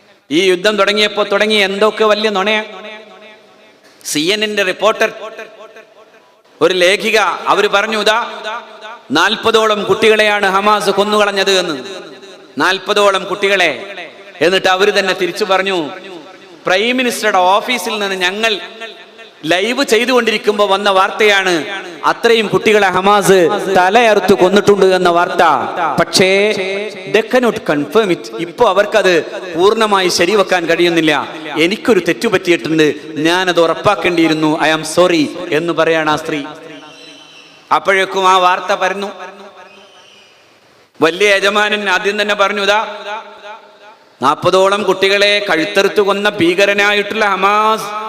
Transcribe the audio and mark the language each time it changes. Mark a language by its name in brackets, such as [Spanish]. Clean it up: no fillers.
[Malayalam] ഈ യുദ്ധം തുടങ്ങിയ എന്തൊക്കെ വലിയ നുണയ. CNN റിപ്പോർട്ടർ, ഒരു ലേഖിക, അവര് പറഞ്ഞു, 40ഓളം കുട്ടികളെയാണ് ഹമാസ് കൊന്നുകളഞ്ഞത് എന്ന്. 40ഓളം കുട്ടികളെ. എന്നിട്ട് അവര് തന്നെ തിരിച്ചു പറഞ്ഞു, പ്രൈം മിനിസ്റ്ററുടെ ഓഫീസിൽ നിന്ന് ഞങ്ങൾ ലൈവ് ചെയ്തുകൊണ്ടിരിക്കുമ്പോൾ വന്ന വാർത്തയാണ് അത്രയും കുട്ടികളെ ഹമാസ് തലയറുത്ത് കൊന്നിട്ടുണ്ട് എന്ന വാർത്ത. [English] പക്ഷേ they cannot confirm it. [Malayalam] ഇപ്പൊ അവർക്കത് പൂർണ്ണമായി ശരിവെക്കാൻ കഴിയുന്നില്ല. എനിക്കൊരു തെറ്റു പറ്റിയിട്ടുണ്ട്, ഞാനത് ഉറപ്പാക്കേണ്ടിയിരുന്നു, [English] I am sorry [Malayalam] എന്ന് പറയാണ് ആ സ്ത്രീ. അപ്പോഴേക്കും ആ വാർത്ത പരന്നു. വലിയ യജമാനൻ ആദ്യം തന്നെ പറഞ്ഞു, ഇതാ 40ഓളം കുട്ടികളെ കഴുത്തെറുത്തു കൊന്ന ഭീകരനായിട്ടുള്ള ഹമാസ്.